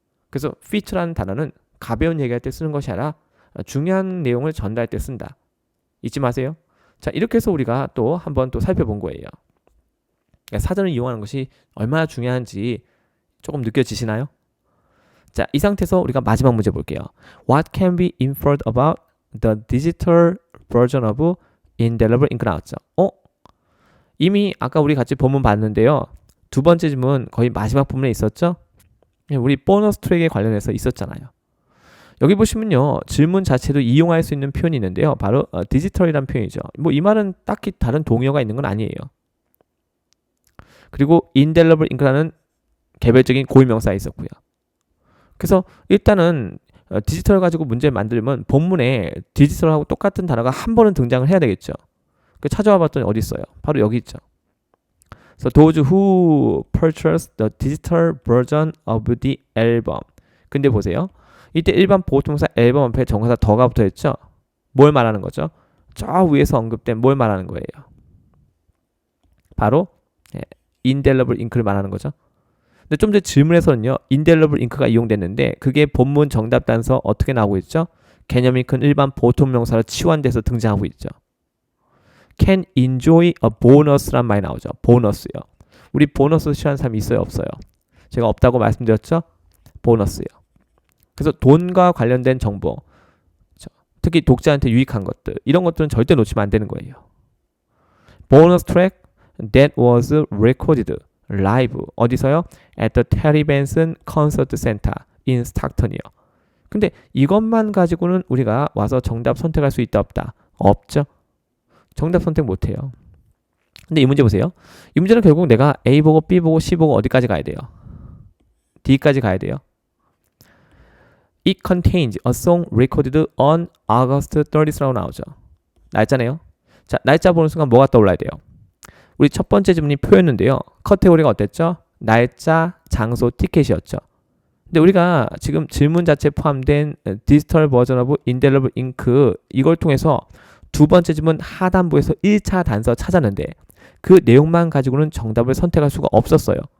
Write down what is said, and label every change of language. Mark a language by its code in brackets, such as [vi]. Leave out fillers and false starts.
[ko] 그래서 feature라는 단어는 가벼운 얘기할 때 쓰는 것이 아니라 중요한 내용을 전달할 때 쓴다. 잊지 마세요. 자, 이렇게 해서 우리가 또 한번 또 살펴본 거예요. 그러니까 사전을 이용하는 것이 얼마나 중요한지 조금 느껴지시나요? 자, 이 상태에서 우리가 마지막 문제 볼게요. [en] What can be inferred about the digital version of indelible ink [ko] 나왔죠? 이미 아까 우리 같이 본문 봤는데요. 두 번째 질문 거의 마지막 부분에 있었죠? 우리 보너스 트랙에 관련해서 있었잖아요. 여기 보시면요. 질문 자체도 이용할 수 있는 표현이 있는데요. 바로 디지털이라는 표현이죠. 뭐 이 말은 딱히 다른 동의어가 있는 건 아니에요. 그리고 indelible ink라는 개별적인 고유명사가 있었고요. 그래서 일단은 디지털 가지고 문제를 만들면 본문에 디지털하고 똑같은 단어가 한 번은 등장을 해야 되겠죠. 찾아와 봤더니 어디 있어요? 바로 여기 있죠. [en] So those who purchase the digital version of the album. [ko] 근데 보세요. 이때 일반 보통사 앨범 앞에 정사사 더가 붙어 있죠. 뭘 말하는 거죠? 저 위에서 언급된 뭘 말하는 거예요? 바로 indelible ink를 말하는 거죠. 근데 좀 전에 질문에서는요. indelible ink가 이용됐는데 그게 본문 정답 단서 어떻게 나오고 있죠? 개념이 큰 일반 보통 명사로 치환돼서 등장하고 있죠. [en] can enjoy a bonus란 [ko] 말이 나오죠. 보너스요. 우리 보너스 취한 사람이 있어요? 없어요? 제가 없다고 말씀드렸죠? 보너스요. 그래서 돈과 관련된 정보, 특히 독자한테 유익한 것들, 이런 것들은 절대 놓치면 안 되는 거예요. [en] bonus track that was recorded [ko] 라이브. 어디서요? [en] At the Terry Benson Concert Center in Stockton이요. [ko] 근데 이것만 가지고는 우리가 와서 정답 선택할 수 있다 없다? 없죠. 정답 선택 못해요. 근데 이 문제 보세요. 이 문제는 결국 내가 A 보고 B 보고 C 보고 어디까지 가야 돼요? D까지 가야 돼요. [en] It contains a song recorded on August 30th라고 [ko] 나오죠. 날짜네요. 자, 날짜 보는 순간 뭐가 떠올라야 돼요? 우리 첫 번째 질문이 표였는데요. 카테고리가 어땠죠? 날짜, 장소, 티켓이었죠. 근데 우리가 지금 질문 자체에 포함된 디지털 버전 오브 인델러블 잉크 이걸 통해서 두 번째 질문 하단부에서 1차 단서 찾았는데 그 내용만 가지고는 정답을 선택할 수가 없었어요.